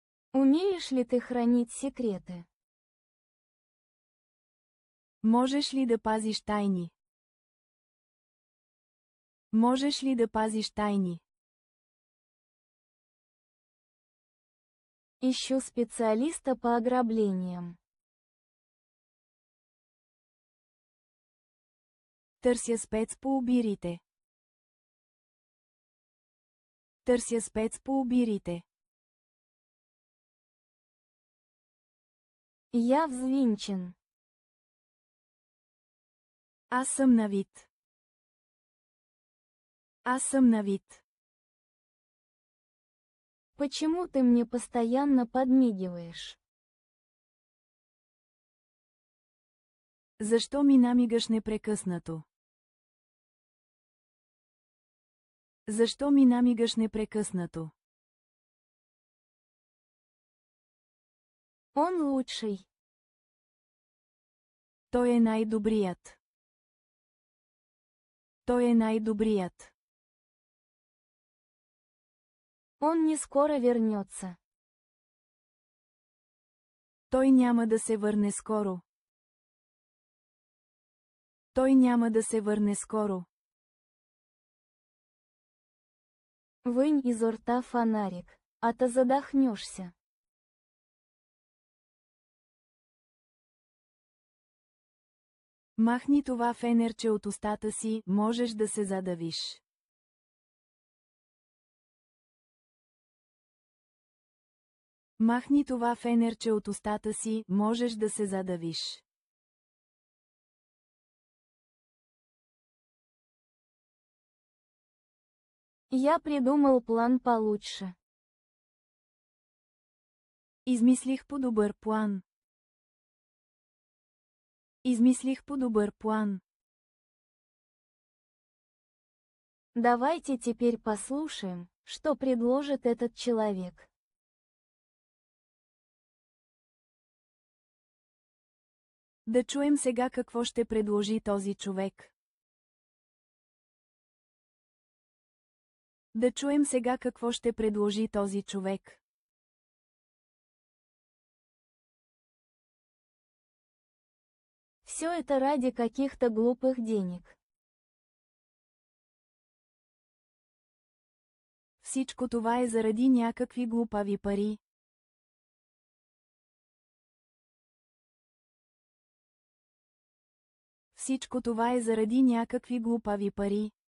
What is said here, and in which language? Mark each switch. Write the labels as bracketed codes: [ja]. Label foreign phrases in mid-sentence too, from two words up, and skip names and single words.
[ru] Умеешь ли ты хранить секреты? [bg] Можеш ли да пазиш тайни? Можеш ли да пазиш тайни? [ru] Ищу специалиста по ограблениям. [bg] Търся спец по обирите. Търся спец по обирите. [ru] Я взвинчен. [bg] Аз съм на вид. Аз съм на вид. [ru] Почему ты мне постоянно подмигиваешь? [bg] Защо ми намигаш непрекъснато? Защо ми намигаш непрекъснато? [ru] Он лучший. [bg] Той е най-добрият. Той е най-добрият. [ru] Он не скоро вернется. [bg] Той няма да се върне скоро. Той няма да се върне скоро. [ru] Вынь изо рта фонарик, а то задохнешься. [bg] Махни това фенерче от устата си, можеш да се задавиш. Махни това фенерче от устата си, можеш да се задавиш. [ru] Я придумал план получше. [bg] Измислих по-добър план. Измислих по-добър план. [ru] Давайте теперь послушаем, что предложит этот человек. [bg] Да чуем сега какво ще предложи този човек. Да чуем сега какво ще предложи този човек. [ru] Все это ради каких-то глупых денег. [bg] Всичко това е заради някакви глупави пари. Всичко това е заради някакви глупави пари.